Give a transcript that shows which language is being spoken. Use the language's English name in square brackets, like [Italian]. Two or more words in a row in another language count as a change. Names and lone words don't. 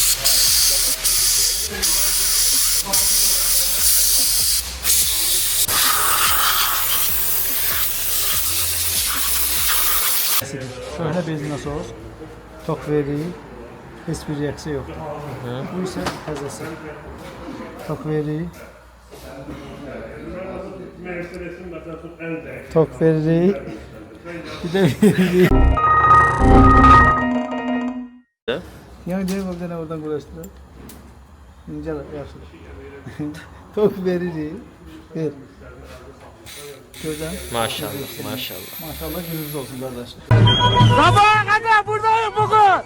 [Azerbaijani] Köhnə benzin nasos. Tok veririk. Heç bir reaksiya yoxdur. Bu isə təzəsi. Tok veririk. Tok veririk. Bir de veririk. [Turkish] Yani diye buradan oradan uğraştılar. [Azerbaijani] İnce yaşlı. Tok veririk. Ver. [Turkish] Gözden. Maşallah, maşallah. Maşallah gününüz olsun kardeşler. Sabaha kadar buradayım bugün.